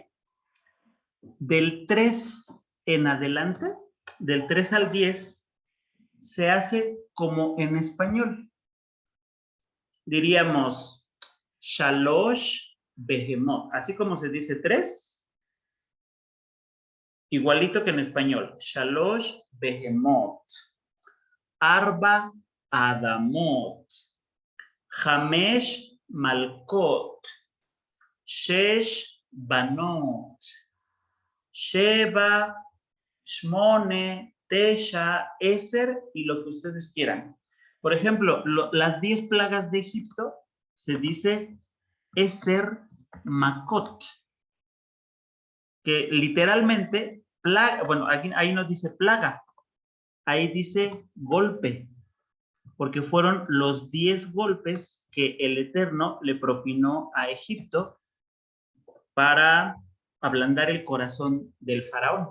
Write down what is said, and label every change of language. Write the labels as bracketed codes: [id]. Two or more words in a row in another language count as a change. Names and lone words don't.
[es] Del 3 en adelante, del 3 al 10, se hace como en español. Diríamos [he] שלוש בהמות. [es] Así como se dice 3, igualito que en español. [he] שלוש בהמות. ארבע אדמות. חמש מלכות. שש בנות. שבע, שמונה, תשע, עשר [es] y lo que ustedes quieran. Por ejemplo, las 10 plagas de Egipto se dice [he] עשר מכות, [es] que literalmente, plaga, bueno, ahí no dice plaga, ahí dice golpe, porque fueron los 10 golpes que el Eterno le propinó a Egipto para ablandar el corazón del faraón.